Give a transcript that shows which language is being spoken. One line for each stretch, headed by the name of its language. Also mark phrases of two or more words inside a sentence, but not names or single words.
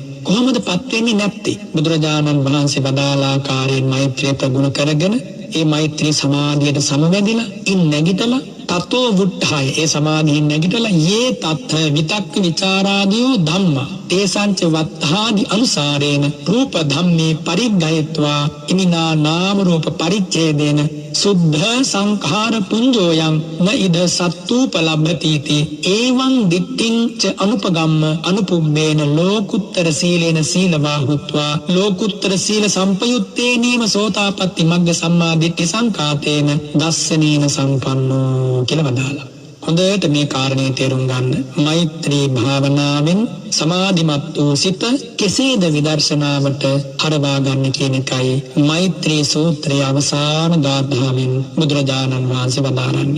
Sinhala: කොහොමද පත් වෙන්නේ නැත්තේ? බුදුරජාණන් වහන්සේ වදාළ ආකාරයෙන් මෛත්‍රිය ප්‍රගුණ කරගෙන ඒ මෛත්‍රී සමාධියට සමවැදිලා ඉන් නැගිටලා
Pali: තතෝ වුට්ඨාය
Sinhala: ඒ සමාධියෙන් නැගිටලා
Pali: යේ තත්ථ විතක්ක විචාරාදියෝ ධම්මා තේසංච වත්තාදි අනුසාරේන රූප ධම්මේ පරිග්ගයත්වා ඉමිනා නාම රූප පරිච්ඡේදේන සුද්ධ සංඛාර පුඤ්ජෝයං න ඉද සත්තුපලබ්ධතිති එවං දිට්ඨිං ච අනුපගම්ම අනුපුබ්බේන ලෝකුත්තර සීලේන සීලවා හුත්වා ලෝකුත්තර සීල සම්පයුත්තේනීම සෝතාපට්ටි මග්ග සම්මා දිට්ඨි සංඛාතේන දස්සනීන සම්පන්නෝ
Sinhala: කියලා වදාලා. හොඳට මේ කාරණේ තේරුම් ගන්න. මෛත්‍රී භාවනාවෙන් සමාධිමත් වූ සිත කෙසේද විදර්ශනාවට හරවා ගන්න කියන එකයි මෛත්‍රී සූත්‍රයේ අවසාන ගාථාවෙන් බුදුරජාණන් වහන්සේ වදාරන්නේ.